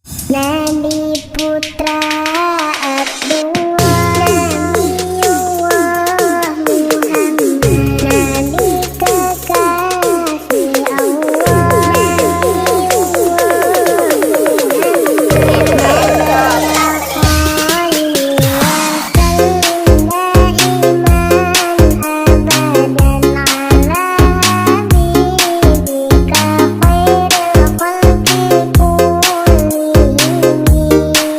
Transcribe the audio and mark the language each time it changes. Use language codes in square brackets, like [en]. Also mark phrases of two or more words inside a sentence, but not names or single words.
[id] Nabi putra Abdullah, Nabiullah Muhammad, Nabi kekasih Allah, Nabiullah [ar] محمد، خليل وسلم دائما أبدا على حبيبك خير الخلق كلهم.